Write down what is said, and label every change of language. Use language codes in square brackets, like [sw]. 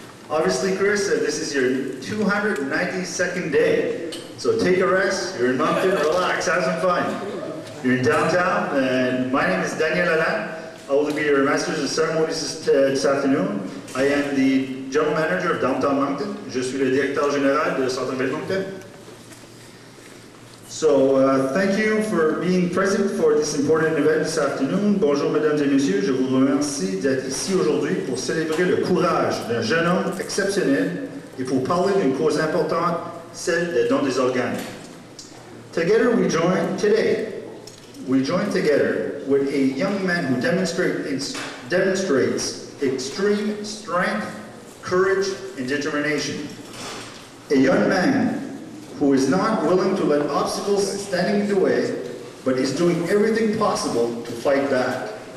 [en] Obviously, Kris, this is your 292nd day. So take a rest, you're in Moncton, relax, have some fun. You're in downtown, and my name is Daniel Alain. I will be your Master's of Ceremonies this afternoon. I am the General Manager of Downtown Moncton. [fr] Je suis le Directeur Général de Centre-Ville Moncton. [en] So, thank you for being present for this important event this afternoon. [fr] Bonjour, mesdames et messieurs. Je vous remercie d'être ici aujourd'hui pour célébrer le courage d'un jeune homme exceptionnel et pour parler d'une cause importante, celle des dons des organes. [en] Today, we join together with a young man who demonstrates extreme strength, courage, and determination. A young man who is not willing to let obstacles standing in the way, but is doing everything possible to fight back.